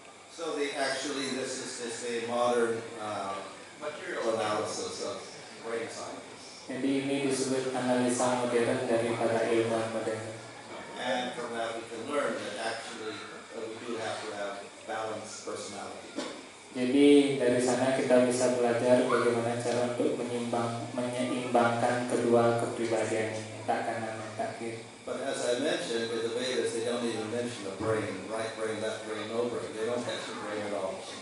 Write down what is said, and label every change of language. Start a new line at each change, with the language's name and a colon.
English: So this is a modern material analysis of brain science.
Indonesian: Jadi ini disebut analisa modern daripada ilmuwan modern.
English: And from that we can learn that actually we do have to have balanced personality.
Indonesian: Jadi dari sana kita bisa belajar bagaimana cara untuk menyeimbangkan kedua kepribadian ini, tak kanan dan tak kiri.
English: But as I mentioned, in the Vedas they don't even mention the brain, right brain, left brain, no brain. They don't mention brain at all.